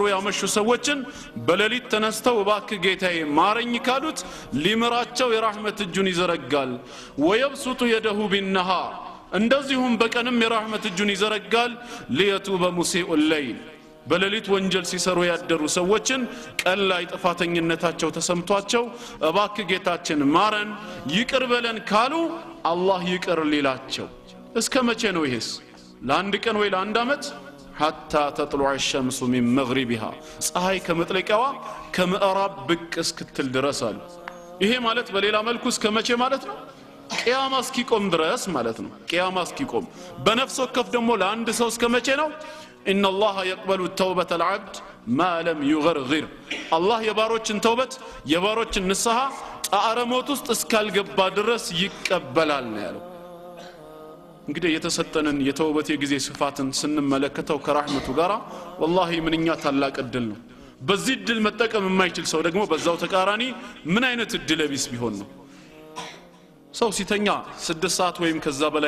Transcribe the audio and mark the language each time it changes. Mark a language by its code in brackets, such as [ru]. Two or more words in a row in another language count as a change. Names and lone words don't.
[am] ያመሹ ሰዎችን በሌሊት ተነስተው እባክህ ጌታዬ ማረኝ ካሉት ሊምራቸው የራህመት እጁን ይዘረጋል [ar] ويبسط يده بالنهار [am] እንደዚሁም በቀንም የራህመት እጁን ይዘረጋል [ar] ليتوب مسيء الليل [am] በሌሊት ወንጀል ሲሰሩ ያደሩ ሰዎችን ቀን ላይ ጥፋተኝነታቸው ተሰምቷቸው እባክህ ጌታችን ማረን ይቅር በለን ካሉ አላህ ይቅር ሊላቸው እስከ መቼ ነው ይሄስ ለአንድ ቀን ወይ ለአንድ አመት [ar] حتى تطلع الشمس من مغربها [am] ፀሐይ ከመጥለቂያዋ ከምዕራብ ብቅ እስክትል ድረስ አሉ ይሄ ማለት በሌላ መልኩ እስከ መቼ ማለት ነው ቂያማ እስኪቆም ድረስ ማለት ነው ቂያማ እስኪቆም በነፍስ ወከፍ ደግሞ ለአንድ ሰው እስከ መቼ ነው [ar] ان الله يقبل توبه العبد ما لم يغرغر [am] الله የባሮችን ተውበት የባሮችን ንስሐ ጣረሞት ውስጥ እስካልገባ ድረስ ይቀበላል ነው ያለው እንግዲህ የተሰጠንን የተውበት የጊዜ ስፋትን ስንመለከተው ከራህመቱ ጋራ والله ምንኛ ታላቅ እድል ነው በዚህ እድል መጠቀም የማይችል ሰው ደግሞ በዛው ተቃራኒ ምን አይነት እድል ቢስ ቢሆን ነው ሰው ሲተኛ 6 ሰዓት ወይም ከዛ በላይ